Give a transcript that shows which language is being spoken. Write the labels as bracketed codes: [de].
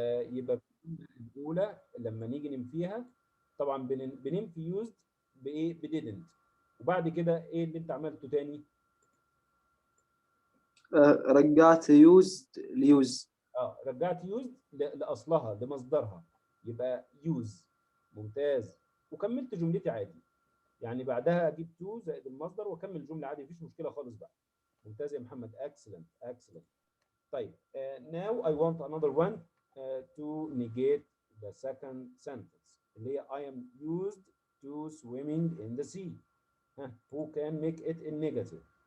[ar] يبقى الأولى لما نيجي ننفيها طبعا بننفي used بإيه؟ didn't. وبعد كده إيه اللي أنت عملته تاني؟ رجعت used لuse. رجعت used لأصلها لمصدرها، يبقى use. ممتاز. وكملت جملتي عادي، يعني بعدها أجيب to زائد المصدر وأكمل الجملة عادي، مفيش مشكلة خالص بقى. ممتاز يا محمد. [en] excellent excellent. [ar] طيب [en] now I want another one to negate the second sentence [ar] اللي هي [en] I am used to swimming in the sea. Who can make it in negative?